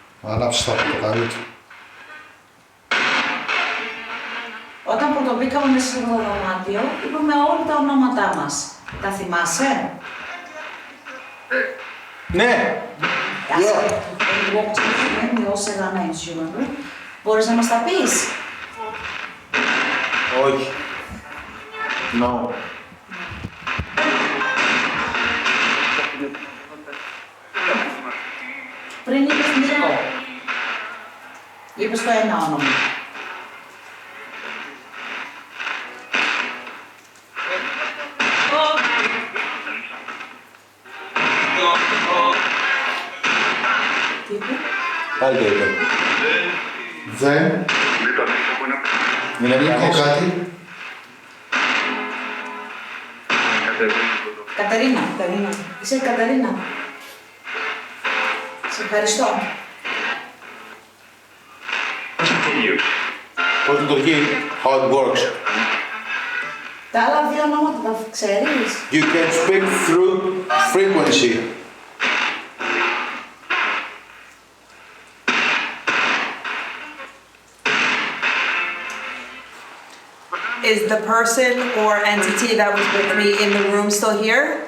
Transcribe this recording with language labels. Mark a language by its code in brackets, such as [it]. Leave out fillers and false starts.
[el] Ανάψει τα πορτοκαλί του. Όταν πρωτοβήκαμε μέσα στο δωμάτιο, είπαμε όλα τα ονόματά μας. Τα θυμάσαι? Ναι! Άσε, [en] we walked in here, we all said our names, you remember? [el] Μπορείς να μας τα πεις? Όχι. [en] No. [el] Πριν είπες Νίκο. Είπες το ένα όνομα. Πάλι το είπε. Δεν. Νίκο κάτι. Κατερίνα. Είσαι η Κατερίνα. Σε ευχαριστώ. Πώς λειτουργεί, [en] how it works. [el] Τα άλλα δύο ονόματα τα ξέρεις? [en] You can speak through frequency. Is the person or entity that was with me in the room still here?